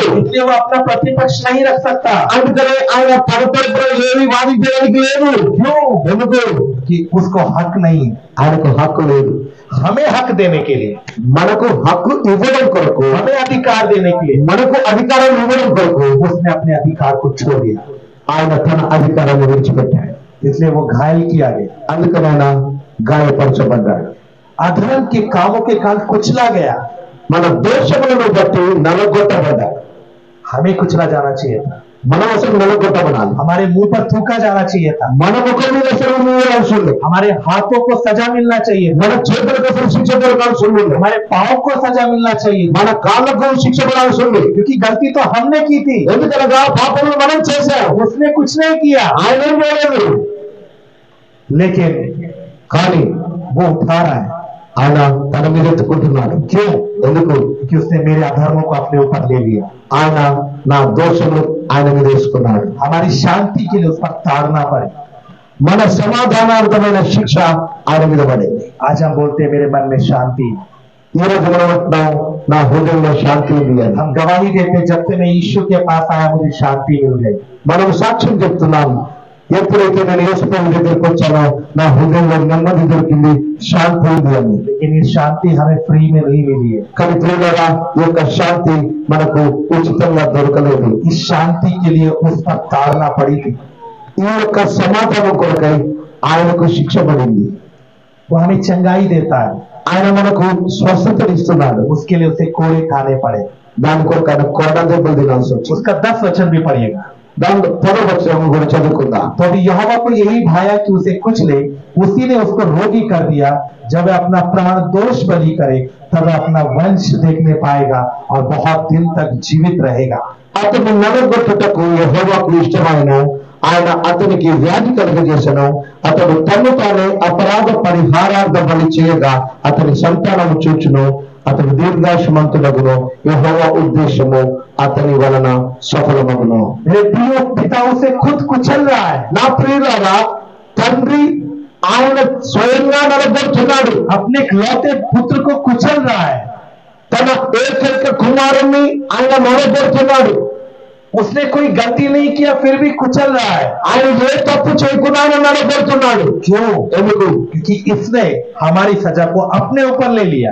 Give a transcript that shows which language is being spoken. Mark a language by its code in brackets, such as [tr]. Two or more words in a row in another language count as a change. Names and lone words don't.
[hi] इसलिए वो अपना प्रतिपक्ष नहीं रख सकता। [te] అందుకనే ఆయన తన తరపున ఏమీ వాదించడానికి లేదు. [hi] क्यों? [te] ఎందుకు? [hi] कि उसको हक नहीं है। [te] ఆయనకు హక్కు లేదు. [hi] हमें हक देने के लिए, [te] మనకు హక్కు ఇవ్వడం కొరకు, [hi] हमें अधिकार देने के लिए [te] మనకు అధికారం ఇవ్వడం కొరకు [hi] उसने अपने अधिकार को छोड़ दिया, [te] ఆయన తన అధికారాన్ని విడిచిపెట్టాడు. [hi] इसलिए वो घायल किया गया, [te] అందుకని ఆయన గాయపరచబడ్డాడు. [hi] अधर्म के कामों के कारण कुचला गया। [te] మన దోషములను బట్టి నలగొట్టబడ్డాడు. [hi] हमें कुचला जाना चाहिए था, [te] మనం అసలు నలగొట్టబడాలి. [hi] हमारे मुंह पर थूका जाना चाहिए था, [te] మన ముఖం మీద అసలు అవసరం ఉంది. [hi] हमारे हाथों को सजा मिलना चाहिए था, [te] మన చేతులకు అసలు శిక్ష పడాల్సి ఉంది. [hi] हमारे पाँव को सजा मिलना चाहिए था, [te] మన కాళ్ళకు శిక్ష పడాల్సి ఉంది. [hi] क्योंकि गलती तो हमने की थी, [te] ఎందుకనగా పాపములు మనం చేశాం. [hi] उसने कुछ नहीं किया, [te] ఆయన ఏం చేయలేదు. [hi] लेकिन [te] కానీ [hi] वो उठा रहा है। [te] ఆయన తన మీద ఎత్తుకుంటున్నాడు. [hi] क्यों? [te] ఎందుకు? [hi] क्योंकि उसने मेरे अधर्मों को अपने ऊपर ले लिया, [te] ఆయన నా దోషములు ఆయన మీద వేసుకున్నాడు. [hi] हमारी शांति के लिए उस पर ताड़ना पड़े। [te] మన సమాధానార్థమైన శిక్ష ఆయన మీద పడింది. [hi] आज हम बोलते हैं मेरे मन में शांति, [te] ఈ రోజు మనం అంటున్నాం నా హృదయంలో శాంతి ఉంది అని. [hi] हम गवाही देते हैं जब से मैं यीशु के पास आया मुझे शांति मिल गई। [te] మనం సాక్ష్యం చెప్తున్నాం, ఎప్పుడైతే నేను యేసు ప్రభు దగ్గరికి వచ్చానో నా హృదయంలో నెమ్మది దొరికింది, శాంతి ఉంది అని. [hi] लेकिन ये शांति हमें फ्री में नहीं मिली है, [te] కానీ ప్రియులారా, ఈ యొక్క శాంతి మనకు ఉచితంగా దొరకలేదు. [hi] इस शांति के लिए उस पर ताड़ना पड़ी थी। [te] ఈ యొక్క సమాధానం కొరకై ఆయనకు శిక్ష పడింది. [hi] वो हमें चंगाई देता है, [te] ఆయన మనకు స్వస్థతనిస్తున్నాడు. [hi] उसके लिए उसे कोड़े खाने पड़े। [te] దాని కొరకు ఆయన కొరడ దెబ్బలు తినాల్సి వచ్చింది. [hi] उसका 10 वचन भी पढ़िएगा। [te] దాని పదవచనం గురించి చదువుకుందాం. [hi] तो अभी यहोवा को यही भाया कि उसे कुचले, उसी ने उसको रोगी कर दिया। जब वह अपना प्राण दोष बलि करे तब वह अपना वंश देखने पाएगा और बहुत दिन तक जीवित रहेगा। [te] అతను నలగొట్టుటకు యెహోవాకు ఇష్టమైన ఆయన అతనికి వ్యాధి కలుగజేసెను. అతడు తన్ను తానే అపరాధ పరిహారార్థ బలి చేయగా అతని సంతానము చూచును. అతడు దీర్ఘాయుష్మంతుడగును. యెహోవా ఉద్దేశము అతని వలన సఫలమగును. [hi] मेरे प्रिय पिता उसे खुद कुचल रहा है। [te] నా ప్రియులారా, తండ్రి ఆయన స్వయంగా నలగొడుతున్నాడు. [hi] अपने इकलौते पुत्र को कुचल रहा है। [te] తన ఏకైక కుమారుణ్ణి ఆయన నలగొడుతున్నాడు. [hi] उसने कोई गलती नहीं किया फिर भी कुचल रहा है। [te] ఆయన ఏ తప్పు చేయకుండా ఆయన నలగొడుతున్నాడు. [hi] क्यों? [te] ఎందుకు? [hi] क्योंकि इसने हमारी सजा को अपने ऊपर ले लिया।